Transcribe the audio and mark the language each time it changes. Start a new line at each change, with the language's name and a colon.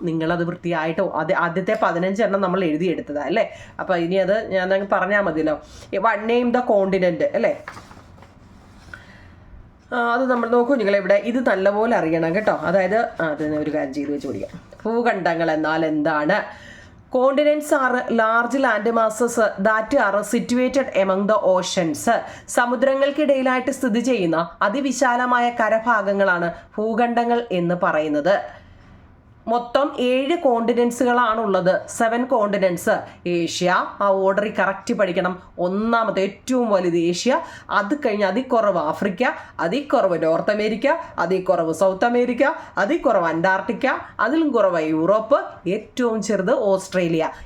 Malayalam: നിങ്ങളത് വൃത്തിയായിട്ട് ആദ്യത്തെ 15 എണ്ണം നമ്മൾ എഴുതിയെടുത്തതാണ് അല്ലേ. അപ്പം ഇനി അത് ഞാൻ പറഞ്ഞാൽ മതിയല്ലോ.
English: name the continent
Malayalam: അല്ലേ. അത് നമ്മൾ നോക്കൂ നിങ്ങളിവിടെ. ഇത് നല്ലപോലെ അറിയണം കേട്ടോ. അതായത് അതിന് ഒരു കാര്യം ചെയ്ത് വെച്ച് പഠിക്കാം. ഭൂഖണ്ഡങ്ങൾ എന്നാൽ എന്താണ്?
English: Continents are large land masses that are situated among the oceans.
Malayalam: സമുദ്രങ്ങൾക്കിടയിലായിട്ട് സ്ഥിതി ചെയ്യുന്ന അതിവിശാലമായ കരഭാഗങ്ങളാണ് ഭൂഖണ്ഡങ്ങൾ എന്ന് പറയുന്നത്. മൊത്തം 7 കോണ്ടിനെൻസുകളാണുള്ളത്. 7 കോണ്ടിനെൻസ്. ഏഷ്യ, ആ ഓർഡറിൽ കറക്റ്റ് പഠിക്കണം. ഒന്നാമത്തെ ഏറ്റവും വലുത് ഏഷ്യ, അത് കഴിഞ്ഞ് അതിൽ കുറവ് ആഫ്രിക്ക, അതിൽ കുറവ് നോർത്ത് അമേരിക്ക, അതിൽ കുറവ് സൗത്ത് അമേരിക്ക, അതിൽ കുറവ് അന്റാർട്ടിക്ക, അതിലും കുറവ് യൂറോപ്പ്, ഏറ്റവും ചെറുത് ഓസ്ട്രേലിയ.